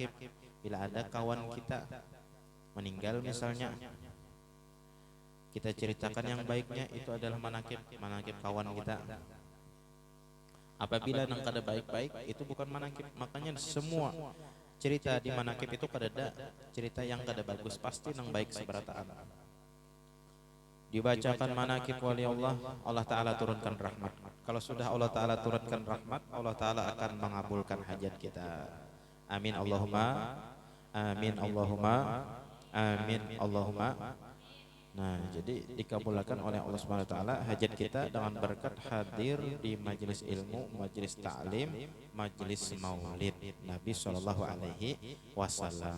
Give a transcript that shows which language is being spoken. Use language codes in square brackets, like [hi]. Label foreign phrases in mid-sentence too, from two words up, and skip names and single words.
[bjn] Bila ada kawan kita meninggal misalnya, kita ceritakan yang baiknya, itu adalah manakib, manakib kawan kita. Apabila nang kada baik-baik, itu bukan manakib. Makanya semua cerita di manakib itu kada cerita yang kada bagus, pasti nang baik seberataan. Dibacakan manakib wali Allah, Allah Ta'ala turunkan rahmat. Kalau sudah Allah Ta'ala turunkan rahmat, Allah Ta'ala akan mengabulkan hajat kita. [ar] آمين اللهم، آمين اللهم، آمين اللهم. [bjn] Nah, jadi dikabulkan oleh Allah [ar] سبحانه وتعالى [bjn] hajat kita dengan berkat hadir di majelis ilmu, majelis ta'lim, majelis maulid Nabi [ar] صلى الله عليه وسلم.